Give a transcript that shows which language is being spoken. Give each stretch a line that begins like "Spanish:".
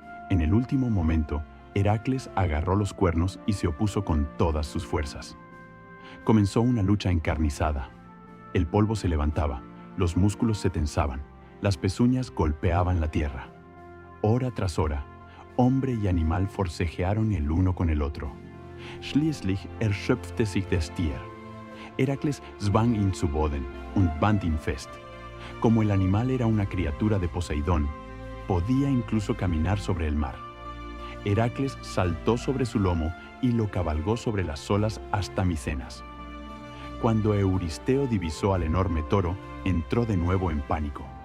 Spanish: En el último momento, Heracles agarró los cuernos y se opuso con todas sus fuerzas. Comenzó una lucha encarnizada. El polvo se levantaba, los músculos se tensaban, las pezuñas golpeaban la tierra. Hora tras hora, hombre y animal forcejearon el uno con el otro.
German: Schließlich erschöpfte sich der Stier. Heracles zwang ihn zu Boden und band ihn fest.
Spanish: Como el animal era una criatura de Poseidón, podía incluso caminar sobre el mar. Heracles saltó sobre su lomo y lo cabalgó sobre las olas hasta Micenas. Cuando Euristeo divisó al enorme toro, entró de nuevo en pánico.